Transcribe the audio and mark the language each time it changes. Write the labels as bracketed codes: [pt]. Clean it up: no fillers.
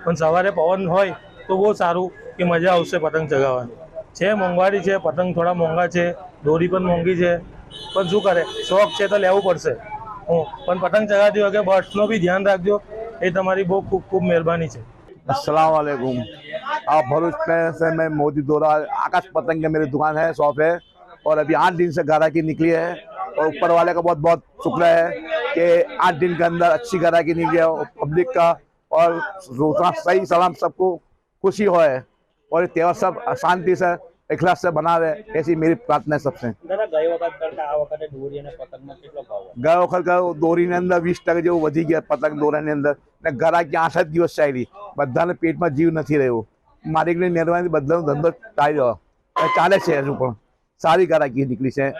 [gu] પણ સવારે પવન હોય તો બહુ સારું કે મજા આવશે પતંગ ચગાવવાની. છે મોંઘવારી છે, પતંગ થોડા મોંઘા છે, દોરી પણ મોંઘી છે, પણ શું કરે, શોખ છે તો લેવું પડશે. પણ પતંગ ચગાવતી વખતે બર્ડ્સનો બી ધ્યાન રાખજો, એ તમારી બહુ ખૂબ ખૂબ મહેરબાની છે. [hi] अस्सलाम वालेकुम। आप भरूच में से मैं मोदी दौरा आकाश पतंग की मेरी दुकान है, शॉप है, और अभी 8 दिन से ग्राहकी निकली है, और ऊपर वाले का बहुत बहुत शुक्र है कि 8 दिन के अंदर अच्छी ग्राहकी निकली है पब्लिक का, और सही सलाम सबको खुशी हो है, और ये त्यौहार सब शांति से इखलास से बनावे, ऐसी मेरी प्रार्थना है सबसे. [gu] गए वखत દોરીની અંદર 20% જેવું વધી ગયા પતંગ દોરાની અંદર, ને ગ્રાહકી 8 જ દિવસ ચાલી, બધાને પેટમાં જીવ નથી રહ્યો. માલિકની મહેરબાની બધાનો ધંધો ચાલે છે, હજુ પણ સારી ગ્રાહકી નીકળી છે.